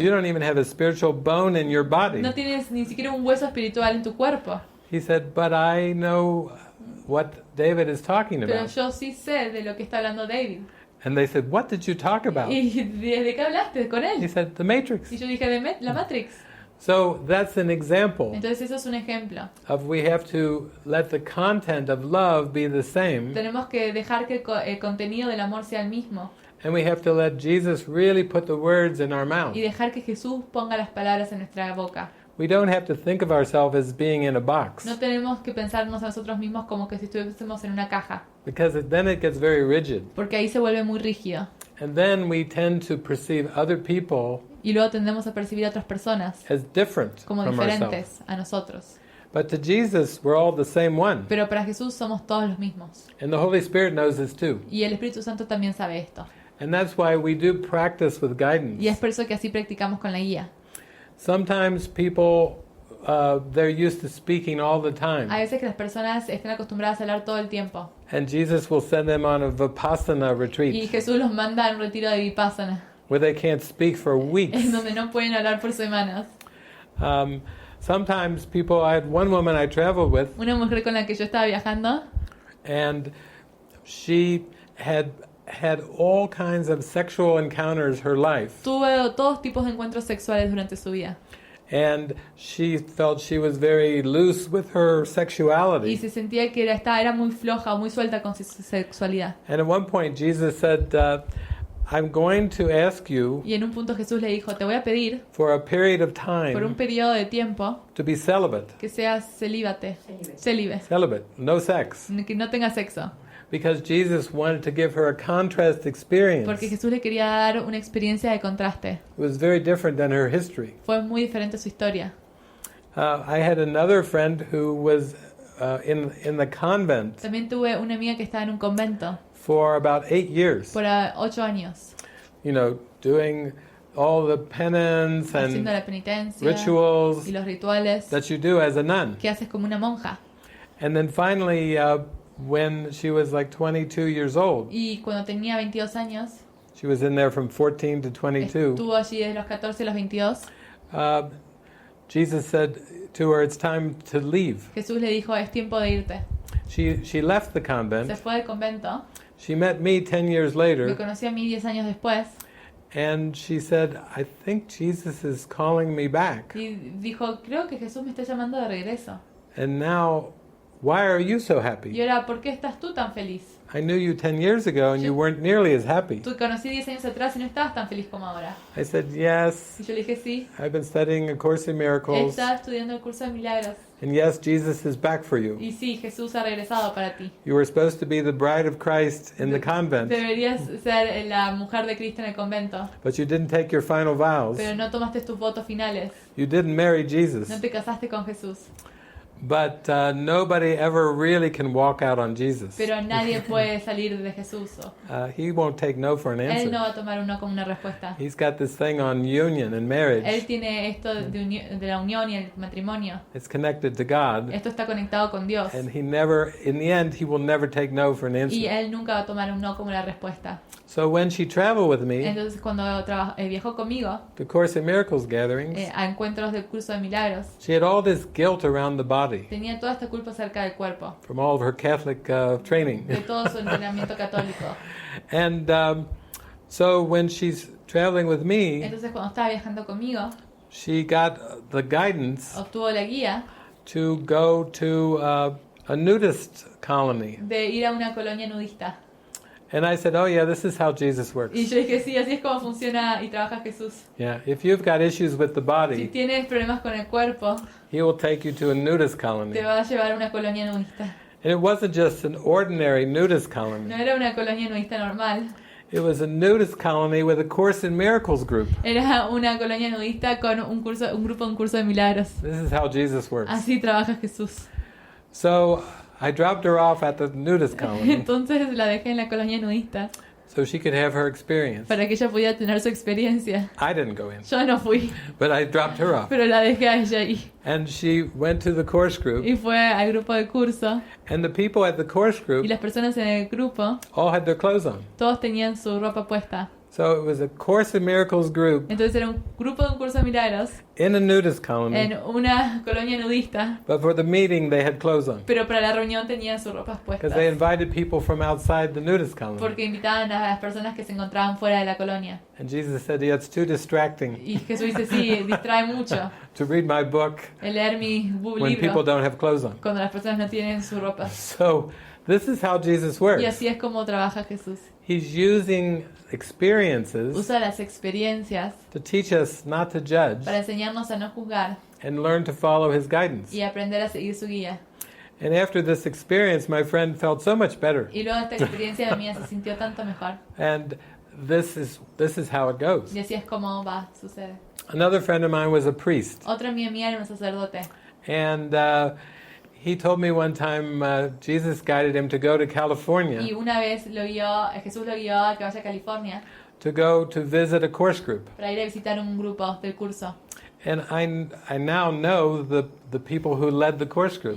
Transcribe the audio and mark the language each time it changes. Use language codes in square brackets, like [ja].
[en] You don't even have a spiritual bone in your body. [es] No tienes ni siquiera un hueso espiritual en tu cuerpo. [en] He said, but I know what David is talking [es] Pero [en] about. [es] yo sí sé de lo que está hablando David. [en] And they said, what did you talk about? [es] ¿Y de qué hablaste con [en] He [es] él? [en] said, the Matrix. [es] Y yo dije, de la Matrix. [en] So that's an example [es] Entonces eso es un ejemplo. [en] of we have to let the content of love be the same, [es] Tenemos que dejar que el contenido del amor sea el mismo. [en] and we have to let Jesus really put the words in our mouth. [es] Y dejar que Jesús ponga las palabras en nuestra boca. [en] We don't have to think of ourselves as being in a box, [es] No tenemos que pensarnos a nosotros mismos como que si estuviésemos en una caja. [en] because then it gets very rigid. [es] Porque ahí se vuelve muy rígido. [en] And then we tend to perceive other people [es] Y luego tendemos a percibir a otras personas [en] as different [es] como [en] from ourselves. [es] diferentes a nosotros. [en] But to Jesus, we're all the same one. [es] Pero para Jesús somos todos los mismos. [en] And the Holy Spirit knows this too. [es] Y el Espíritu Santo también sabe esto. [en] And that's why we do practice with [es] Y es [en] guidance. [es] por eso que así practicamos con la guía. [en] Sometimes people, they're used to speaking all the [es] Hay [en] time. [es] veces que las personas están acostumbradas a hablar todo el tiempo. [en] And Jesus will send them on a Vipassana [es] Y [en] retreat [es] Jesús los manda a un retiro de Vipassana, [en] where they can't speak for [es] en [en] weeks. [es] donde no pueden hablar por semanas. [en] Sometimes people, I had one woman I traveled with, [es] Una mujer con la que yo estaba viajando, [en] and she had all kinds of sexual encounters her life. [es] tuvo todos tipos de encuentros sexuales durante su vida. [en] And she felt she was very loose with her [es] Y [en] sexuality. [es] se sentía que era muy floja o muy suelta con su sexualidad. [en] And at one point Jesus said, I'm going to ask you [es] Y en un punto Jesús le dijo, te voy a pedir [en] for a period of [es] por un periodo de tiempo [en] to be celibate. [es] que seas célibe, [en] Celibate, no sex. [es] que no tengas sexo. [en] Because Jesus wanted to give her a contrast experience. [es] Porque Jesús le quería dar una experiencia de contraste. [en] It was very different than her history. [es] Fue muy diferente su historia. [en] I had another friend who was in the convent [es] También tuve una amiga que estaba en un convento [en] for about 8 years. [es] por 8 años, [en] You know, doing all the penance [es] haciendo [en] and [es] la penitencia [en] rituals [es] y los rituales [en] that you do as a nun. [es] que haces como una monja. [en] And then finally, when she was like 22 years old, [es] Y cuando tenía 22 años, [en] she was in there from 14 to 22, [es] estuvo allí desde los 14 a los 22, [en] Jesus said to her, it's time to leave. [es] Jesús le dijo, es tiempo de irte. [en] She left the [es] Se [en] convent. [es] fue del convento, [en] She met me 10 years [es] me [en] later, [es] conoció a mí 10 años después, [en] and she said, I think Jesus is calling me back. [es] y dijo, creo que Jesús me está llamando de regreso. [en] And now, why are you so [es] Y [en] happy? [es] ahora, ¿por qué estás tú tan feliz? [en] I knew you 10 years ago and you weren't nearly as happy. [es] Tú conocí 10 años atrás y no estabas tan feliz como ahora. [en] I said, yes, [es] Y yo le dije, sí, [en] I've been studying A Course in Miracles, [es] estaba estudiando el curso de milagros. [en] and yes, Jesus is back for you. [es] Y sí, Jesús ha regresado para ti. [en] You were supposed to be the bride of Christ in the convent, [es] Deberías ser la mujer de Cristo en el convento, [en] but you didn't take your final vows. [es] pero no tomaste tus votos finales. [en] You didn't marry [es] No [en] Jesus. [es] te casaste con Jesús. [en] But nobody ever really can walk out on Jesus. [es] Pero nadie puede salir de Jesús. [en] He won't take no for an [es] Él no [en] answer. [es] va a tomar un no como una respuesta. [en] He's got this thing on union and [es] Él [en] marriage. [es] tiene esto de la unión y el matrimonio. [en] It's connected to God. [es] Esto está conectado con Dios. [en] And he never, in the end, he will never take no for an [es] Y [en] answer. [es] Él nunca va a tomar un no como la respuesta. [en] So when she traveled with me [es] Entonces cuando viajó conmigo [en] to Course in Miracles gatherings, [es] a encuentros del curso de milagros, [en] she had all this guilt around the body [es] tenía toda esta culpa acerca del cuerpo, [en] from all of her Catholic training. [es] de todo su entrenamiento católico. [en] And so when she's traveling with me, [es] Entonces cuando estaba viajando conmigo, [en] she got the guidance [es] obtuvo la guía [en] to go to a nudist colony. [es] de ir a una colonia nudista. [en] And I said, oh yeah, this is how Jesus works. [es] Y yo dije, sí, así es como funciona y trabaja Jesús. [en] Yeah, if you've got issues with the [es] Si [en] body, [es] tienes problemas con el cuerpo, [en] he will take you to a nudist colony. [es] te va a llevar a una colonia nudista. [en] And it wasn't just an ordinary nudist colony. [es] No era una colonia nudista normal, [en] It was a nudist colony with a Course in Miracles group. [es] era una colonia nudista con un curso de milagros. [en] This is how Jesus works. [es] Así trabaja Jesús. [en] So I dropped her off at the nudist colony. [es] Entonces la dejé en la colonia nudista. [en] so she could have her experience. [es] para que ella pudiera tener su experiencia. [en] I didn't go in, [es] Yo no fui, [en] but I dropped her off. [es] pero la dejé a ella ahí. [en] And she went to the course group, [es] Y fue al grupo de curso, [en] and the people at the course [es] y [en] group [es] las personas en el grupo, [en] all had their clothes on. [es] todos tenían su ropa puesta. [en] So it was a Course in Miracles group [es] Entonces era un grupo de un curso de milagros [en] in a nudist colony, [es] en una colonia nudista, [en] but for the meeting they had clothes on [es] pero para la reunión tenían sus ropas [en] because they [es] puestas. [en] invited people from outside the nudist colony. [es] Porque invitaban a las personas que se encontraban fuera de la colonia. [en] And Jesus said, yeah, it's too distracting [es] Y Jesús dice, sí, distrae mucho [en] to read my book [es] el leer mi [en] when people [es] libro [en] don't have clothes on. [es] cuando las personas no tienen su ropa. [en] So this is how Jesus [es] Y [en] works. [es] así es como trabaja Jesús. [en] He's using experiences [es] Usa las experiencias [en] to teach us not to judge [es] para enseñarnos a no juzgar [en] and learn to follow his guidance. [es] y aprender a seguir su guía. [en] And after this experience, my friend felt so much better. [es] Y luego esta experiencia mía se sintió tanto mejor. [en] And this is how it goes. [es] Y así es como va, sucede. [en] Another friend of mine was a priest, [es] Otra amiga mía era un sacerdote. [en] and he told me one time Jesus guided him to go to California [es] Y una vez Jesús lo guió a que vaya a California [en] to go to visit a course group. [es] para ir a visitar un grupo del curso. [en] And I now know the people who led the course group.